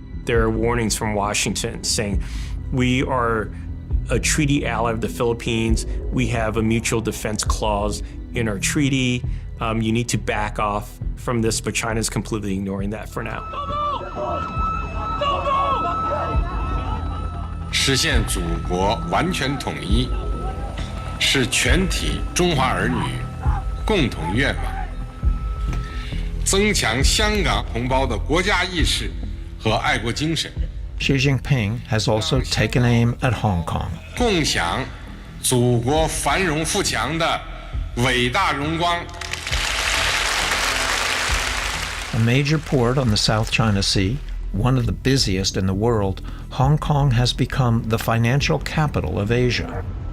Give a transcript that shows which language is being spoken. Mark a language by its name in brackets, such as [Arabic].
[English] There are warnings from Washington saying, we are a treaty ally of the Philippines. We have a mutual defense clause in our treaty. You need to back off from this, but China's completely ignoring that for now. [Chinese] 实现祖国完全统一，是全体中华儿女共同愿望。增强香港同胞的国家意识和爱国精神。 [English] Xi Jinping has also taken aim at Hong Kong. [Chinese] 共享祖国繁荣富强的伟大荣光。 [English] A major port on the South China Sea, one of the busiest in the world, Hong Kong has become the financial capital of Asia.